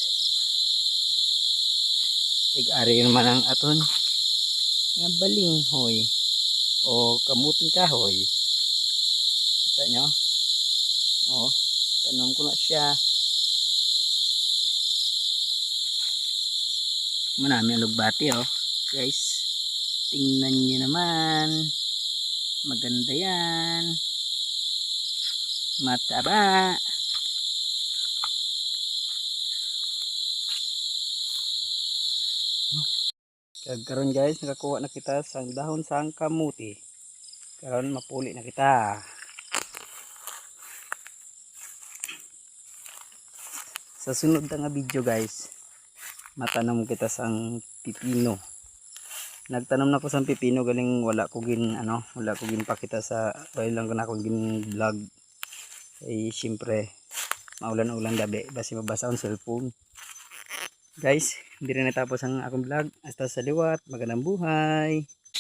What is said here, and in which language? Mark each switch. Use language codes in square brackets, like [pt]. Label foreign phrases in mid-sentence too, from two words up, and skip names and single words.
[hil] Tig-ari naman ang aton nga balinghoy o kamuting kahoy. Kita nyo? O, tanom ko na siya. Manami ang lugbati oh. [tl] Guys, tingnan nyo naman. Maganda yan. Mataba. [hil] Karon guys, nakakuha na kita sa dahon sang kamuti. Karon mapuli na kita. Sa sunod na nga video guys, matanom kita sang pipino. Nagtanom na ko sang pipino galing wala ko gin wala ko gin pakita sa lang ko na ko gin vlog. Eh syempre maulan-ulan gabi basi mabasa ang cellphone. [tl] Guys, hindi rin natapos ang akong vlog. [hil] Hasta sa liwat, [tl] magandang buhay.